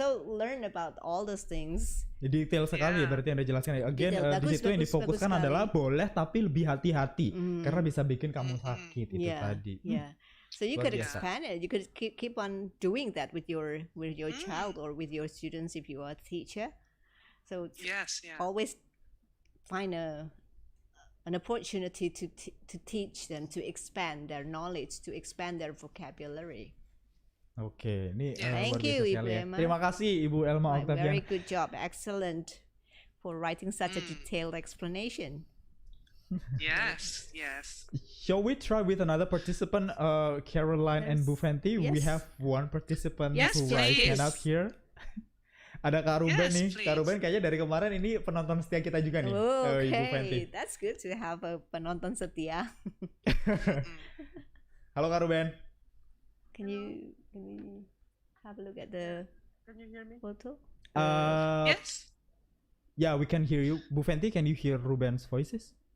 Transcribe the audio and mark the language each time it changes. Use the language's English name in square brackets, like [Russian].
[English] So learn about all those things. [Indonesian] Detail sekali ya berarti Anda jelaskan. Again di situ yang difokuskan adalah boleh tapi lebih hati-hati karena bisa bikin kamu sakit itu tadi. [English] So you could expand it. You could keep on doing that with your child or with your students if you are a teacher. So always find an opportunity to teach them, to expand their knowledge, to expand their vocabulary. [Indonesian] Oke, ini [English] thank you Ibu Elma. [Indonesian] Terima kasih Ibu Elma Octaviana. [English] Very good job, excellent for writing such a detailed explanation. Yes. Shall we try with another participant, Caroline and Bu Fenty? We have one participant who cannot hear. [Indonesian] Ada Kak Ruben nih. Kak Ruben kayaknya dari kemarin ini penonton setia kita juga nih. Ibu Fenty. [English] That's good to have a [Indonesian] penonton setia. Halo Kak Ruben. [English] Can you have a look at the photo? Yes. Yeah, we can hear you. Bu Fenty, can you hear Ruben's voices?